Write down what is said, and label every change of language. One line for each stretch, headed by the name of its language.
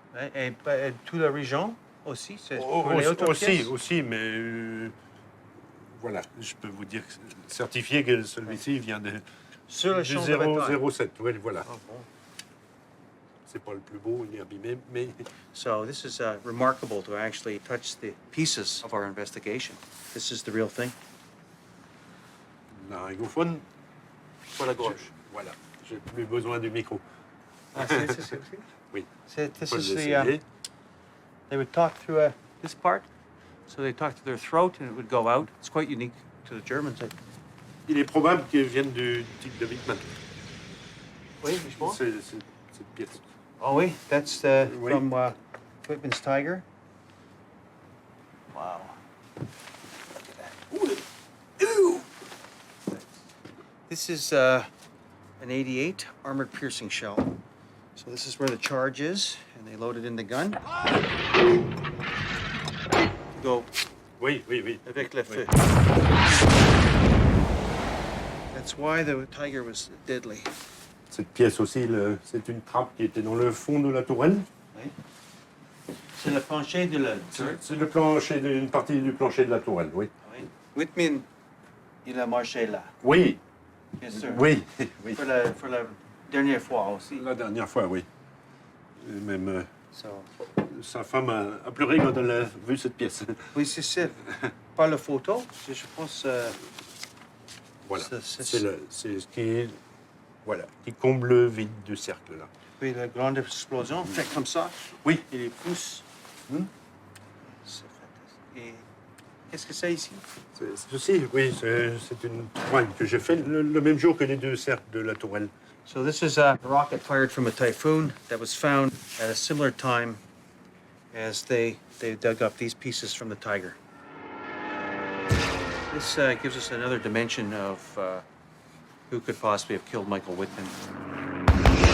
French: Ouais, et toute la région aussi? C'est Oh, pour les autres pièces? aussi, mais voilà, je peux vous dire, certifié que celui-ci vient de Sur le champ de bataille. 007, oui, voilà. Oh, bon. C'est pas le plus beau, il est abîmé, mais...
English: So this is remarkable to actually touch the pieces of our investigation. This is the real thing.
French: La réglophone, Pour la gauche. voilà, j'ai plus besoin du micro. Ah, c'est Oui.
English: This
French: Faut
English: is
French: l'essayer.
English: they would talk through this part. So they talk to their throat and it would go out. It's quite unique to the Germans.
French: Il est probable qu'ils viennent du type de Wittmann. Oui, je pense. C'est cette pièce. Oh, oui,
English: that's
French: Oui.
English: from Wittmann's Tiger. Wow. Look at that. Ooh. This is an 88 armored piercing shell. So this is where the charge is, and they load it in the gun. Go
French: Oui, oui, oui. avec le feu.
English: That's why the tiger was deadly.
French: Cette pièce aussi, c'est une trappe qui était dans le fond de la tourelle. Oui. C'est le plancher de la tourelle. C'est le plancher, une partie du plancher de la tourelle, oui. Oui. Whitman, il a marché là. Oui. Bien sûr. Oui, oui. Pour la dernière fois aussi. La dernière fois, oui. Et même
English: So.
French: sa femme a pleuré quand elle a vu cette pièce. Oui, c'est ça. Par la photo, je pense. Voilà. C'est C'est ce qui, voilà, qui comble le vide du cercle là. Puis la grande explosion, fait comme ça. Oui. Et les pouces. C'est fantastique. Et qu'est-ce que c'est ici? Ceci, oui, c'est une tourelle que j'ai fait le même jour que les deux cercles de la tourelle.
English: So this is a rocket fired from a typhoon that was found at a similar time as they dug up these pieces from the tiger. This gives us another dimension of who could possibly have killed Michael Wittmann.